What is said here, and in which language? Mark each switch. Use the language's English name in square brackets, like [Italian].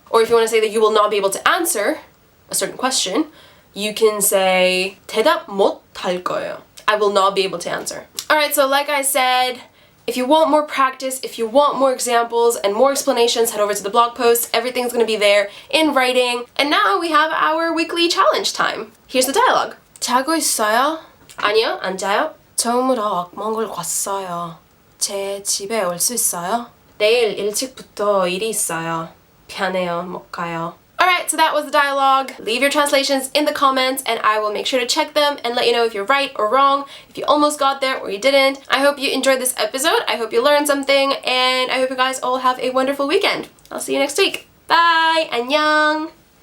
[English] Or if you want to say that you will not be able to answer a certain question, you can say [Korean] 대답 못 할 거예요. [English] I will not be able to answer. Alright, so like I said, if you want more practice, if you want more examples and more explanations, head over to the blog post. Everything's going to be there in writing. And now we have our weekly challenge time. Here's the dialogue. [Korean] 자고 있어요? 아니요, 안 자요. 처음으로 악몽을 꿨어요. 제 집에 올 수 있어요? 내일 일찍부터 일이 있어요. 미안해요, 못 가요. [English] Alright, so that was the dialogue. Leave your translations in the comments and I will make sure to check them and let you know if you're right or wrong, if you almost got there or you didn't. I hope you enjoyed this episode. I hope you learned something and I hope you guys all have a wonderful weekend. I'll see you next week. Bye! [Korean] 안녕!